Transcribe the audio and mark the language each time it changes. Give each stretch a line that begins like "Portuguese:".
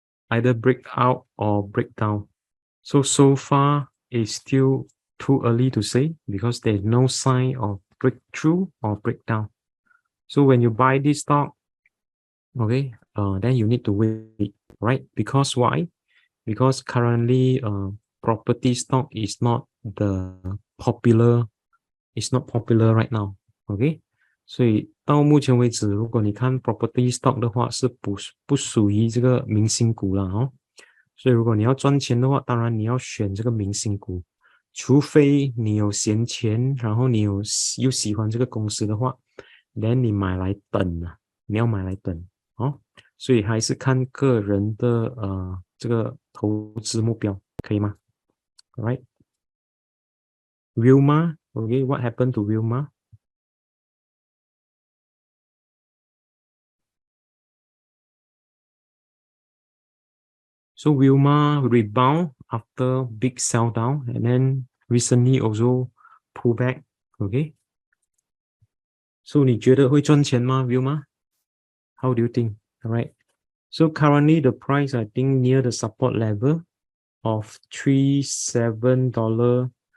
English: Either break out or break down. So far, it's still too early to say because there's no sign of breakthrough or breakdown. So when you buy this stock, okay, then you need to wait, right? Because why? Because currently, property stock is not popular right now, okay?
Chinese: 所以到目前为止，如果你看 property stock 的话，是不属于这个明星股了哦。所以如果你要赚钱的话，当然你要选这个明星股，除非你有闲钱，然后你又喜欢这个公司的话， then 你买来等啊，你要买来等哦。所以还是看个人的这个投资目标，可以吗 ？Alright.
English: Wilma, okay, what happened to Wilma? So Wilma rebound after big sell down and then recently also pull back, okay?
Chinese: So 你觉得会赚钱吗 Wilma?
English: How do you think? Alright. So currently the price I think near the support level of $3.74.